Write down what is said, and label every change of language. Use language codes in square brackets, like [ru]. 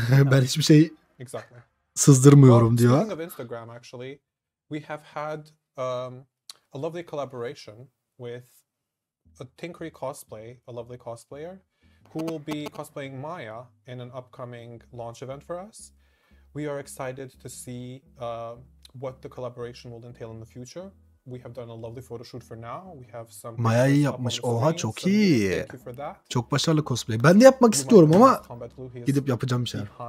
[tr] Ben hiçbir şey sızdırmıyorum diyor. [en] We have had a lovely collaboration with a Tinkery cosplay, a lovely cosplayer, who will be cosplaying Maya in an upcoming launch event for us. We are excited to see what the collaboration will entail in the future. We have done a lovely photo shoot for now. We have some [tr] Maya'yı yapmış. Oha çok iyi. Çok başarılı cosplay. Ben de yapmak istiyorum ama gidip yapacağım bir şey.